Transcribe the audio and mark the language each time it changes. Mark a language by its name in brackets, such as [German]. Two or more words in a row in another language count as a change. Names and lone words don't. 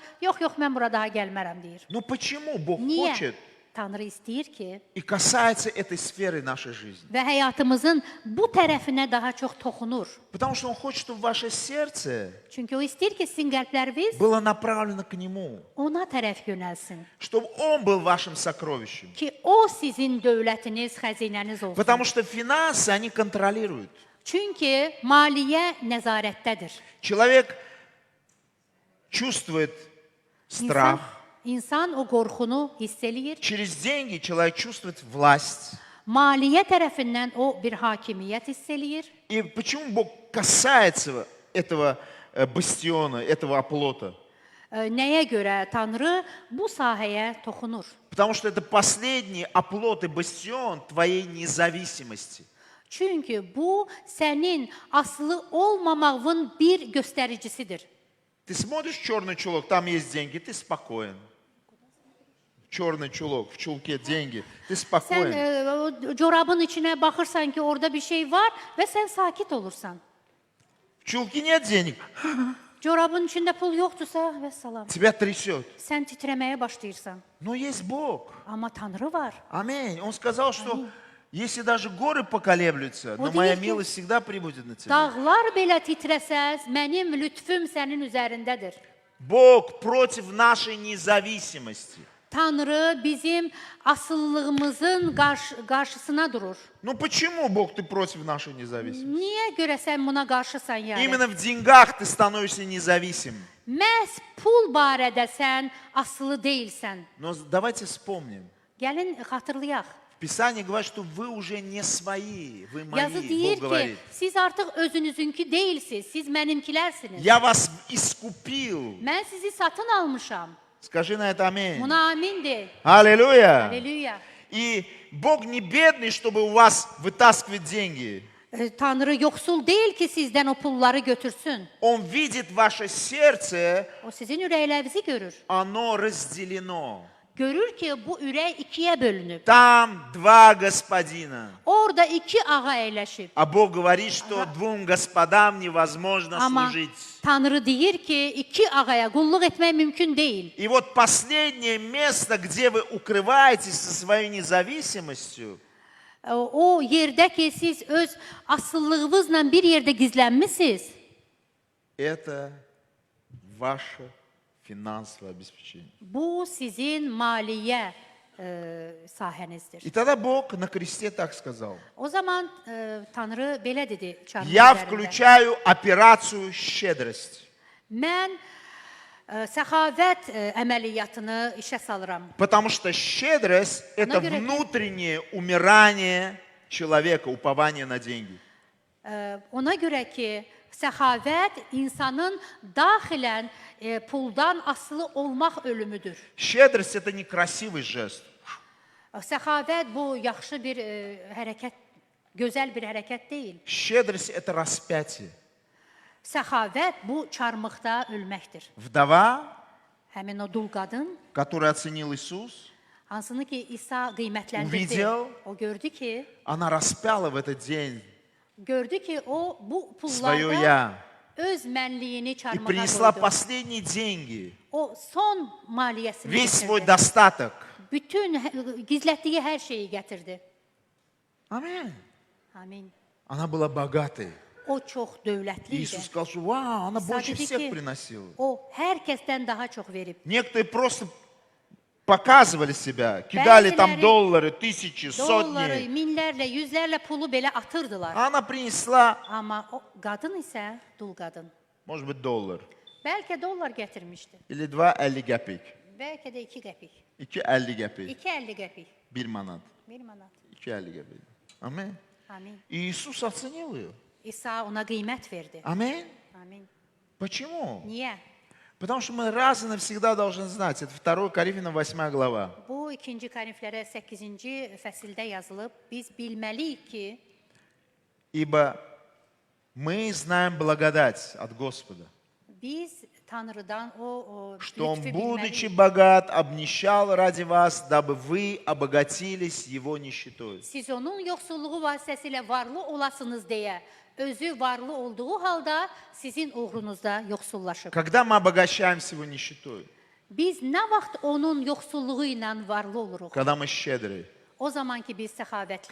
[Azerbaijani] Yox, mən bura daha gəlmərəm deyir. [Russian] Но почему Бог [Azerbaijani] Niyə? [Russian] хочет [Azerbaijani] Tanrı istəyir ki, [Russian] и касается этой сферы нашей жизни? [Azerbaijani] və həyatımızın bu tərəfinə daha çox toxunur. [Russian] Потому что Он хочет, чтобы ваше сердце [Azerbaijani] Çünki o istəyir ki, sizin qəlbləriniz [Russian] было направлено к Нему, [Azerbaijani] ona tərəf yönəlsin. [Russian] чтобы Он был вашим сокровищем. [Azerbaijani] Ki o sizin dövlətiniz, xəzinəniz olsun. [Russian] Потому что финансы, они контролируют. [Azerbaijani] Çünki maliyyə nəzarətdədir. [Russian] Человек чувствует страх. [Azerbaijani] İnsan o qorxunu hiss eləyir. [Russian] Через деньги человек чувствует власть. [Azerbaijani] Maliyyə tərəfindən o bir hakimiyyət hiss eləyir. [Russian] И почему Бог касается этого бастиона, этого оплота? [Azerbaijani] Nəyə görə Tanrı bu sahəyə toxunur? [Russian] Потому что это последний оплот и бастион твоей независимости. [Azerbaijani] Çünki bu sənin asılı olmamağın bir göstəricisidir. [Russian] Ты смотришь черный чулок, там есть деньги, ты спокоен. Черный чулок, в чулке деньги, ты [Azerbaijani] Sən [Russian] спокоен. [Azerbaijani] o corabın içinə baxırsan ki, orada bir şey var və sən sakit olursan. [Russian] В чулке нет денег, [Azerbaijani] Corabın içində pul yoxdursa, vəssalam. [Russian] тебя трясет. [Azerbaijani] Sən titrəməyə başlayırsan. [Russian] Но есть Бог. [Azerbaijani] Amma Tanrı var. [Russian] Аминь. Он сказал, что если даже горы поколеблются, но Вот моя видите, милость всегда прибудет на тебя. [Azerbaijani] Dağlar belə titrəsəz, mənim lütfüm sənin üzərindədir. [Russian] Бог против нашей независимости. [Azerbaijani] Tanrı bizim asıllığımızın qarşısına durur. [Russian] Ну почему, Бог, ты против нашей независимости? [Azerbaijani] Niyə görə sən buna qarşısan yəni? [Russian] Именно в деньгах ты становишься независимым. [Azerbaijani] Məhz pul barədə sən asılı deyilsən. [Russian] Но давайте вспомним. [Azerbaijani] Gəlin xatırlayaq. [Russian] В Писании говорит, что вы уже не свои, вы [Azerbaijani] Yazı [Russian] мои. [Azerbaijani] deyir [Russian] Бог [Azerbaijani] ki, [Russian] говорит. [Azerbaijani] siz artıq özünüzünkü deyilsiniz, siz mənimkilərsiniz. [Russian] Я вас искупил. [Azerbaijani] Mən sizi satın almışam. [Russian] Скажи на это аминь. [Azerbaijani] Buna amin de. [Russian] Аллилуйя. [Azerbaijani] Aleluya. [Russian] И Бог не бедный, чтобы у вас вытаскивать деньги. [Azerbaijani] Tanrı yoxsul deyil ki, sizdən o pulları götürsün. [Russian] Он видит ваше сердце, [Azerbaijani] O sizin ürəklərinizi görür. [Russian] оно разделено. [Azerbaijani] Görür ki, bu ürək ikiyə bölünüb. [Russian] Там два господина. [Azerbaijani] Orada iki ağa əyləşib. [Russian] А Бог говорит, что двум господам невозможно [Azerbaijani] Amma [Russian] служить. [Azerbaijani] Tanrı deyir ki, iki ağaya qulluq etmək mümkün deyil. [Russian] И вот последнее место, где вы укрываетесь со своей независимостью, [Azerbaijani] O yerdə ki, siz öz asıllığınızla bir yerdə gizlənmisiniz, [Russian] это ваше финансовое обеспечение. [Azerbaijani] bu sizin maliyyə sahənizdir. [Russian] И тогда Бог на кресте так сказал. [Azerbaijani] O zaman Tanrı belə dedi çarmıh [Russian] Я [Azerbaijani] üzərində. [Russian] включаю операцию «Щедрость». [Azerbaijani] Mən səxavət əməliyyatını işə salıram. [Russian] Потому что щедрость – это говорит- внутреннее умирание человека, упование на деньги. [Azerbaijani] Ona görə ki, səxavət insanın daxilən puldan asılı olmaq ölümüdür. [Russian] Щедрость – это не красивый жест. [Azerbaijani] Səxavət bu yaxşı bir hərəkət, gözəl bir hərəkət deyil. [Russian] Щедрость – это распятие. [Azerbaijani] Səxavət bu çarmıqda ölməkdir. [Russian] Вдова, [Azerbaijani] Həmin o dul qadın, [Russian] которую оценил Иисус, [Azerbaijani] hansını ki İsa qiymətləndirdi. [Russian] Увидел. [Azerbaijani] O gördü ki, [Russian] она распяла в этот день [Azerbaijani] o bu [Russian] свое [Azerbaijani] pullarda [Russian] «я» [Azerbaijani] öz mənliyini [Russian] и [Azerbaijani] çarmıha [Russian] принесла [Azerbaijani] qoydu. [Russian] последние деньги, [Azerbaijani] O son maliyyəsini [Russian] весь свой [Azerbaijani] gətirdi. [Russian] достаток. [Azerbaijani] Bütün gizlətdiyi hər şeyi gətirdi. [Russian] Аминь. [Azerbaijani] Amin. [Russian] Она была богатой. [Azerbaijani] O çox dövlətli [Russian] И [Azerbaijani] idi. [Russian] Иисус сказал, что вау, она больше [Azerbaijani] Sadece [Russian] всех [Azerbaijani] ki, [Russian] приносила. [Azerbaijani] o hər kəsdən daha çox verib. [Russian] Некоторые просто показывали себя, кидали там [Azerbaijani] Bəziləri [Russian] доллары, тысячи, [Azerbaijani] Dolları, [Russian] сотни. [Azerbaijani] minlərlə, yüzlərlə pulu belə atırdılar. [Russian] А она принесла, [Azerbaijani] Amma o qadın isə dul qadın. [Russian] может быть, доллар. [Azerbaijani] Bəlkə dollar gətirmişdi. [Russian] Или 2,50 qəpik. [Azerbaijani] Bəlkə də 2 qəpik. 2,50 qəpik. 2.50 qəpik. 1 manat. 1 manat. 2,50 qəpik. [Russian] Аминь. [Azerbaijani] Amin. [Russian] И Иисус оценил ее. [Azerbaijani] İsa ona qiymət verdi. [Russian] Аминь. [Azerbaijani] Amin. [Russian] Почему? [Azerbaijani] Niyə? [Russian] Потому что мы раз и навсегда должны знать. Это 2 Коринфянам 8 глава. [Azerbaijani] Bu 2 Korinflərə 8-ci fəsildə yazılıb. Biz bilməliyik ki, [Russian] Ибо мы знаем благодать от Господа, [Azerbaijani] biz Tanrıdan o [Russian] что Он, [Azerbaijani] lütfü [Russian] будучи [Azerbaijani] bilməliyik. [Russian] богат, обнищал ради вас, дабы вы обогатились Его нищетой. [Azerbaijani] Siz onun yoxsulluğu vasitəsilə varlı olasınız deyə, özü varlı olduğu halda sizin uğrunuzda yoxsullaşıb. [Russian] Когда мы обогащаемся Его нищетой? [Azerbaijani] Biz nə vaxt onun yoxsulluğu ilə varlı oluruq? [Russian] Когда мы щедры. [Azerbaijani] O zaman ki biz səxavətliyik.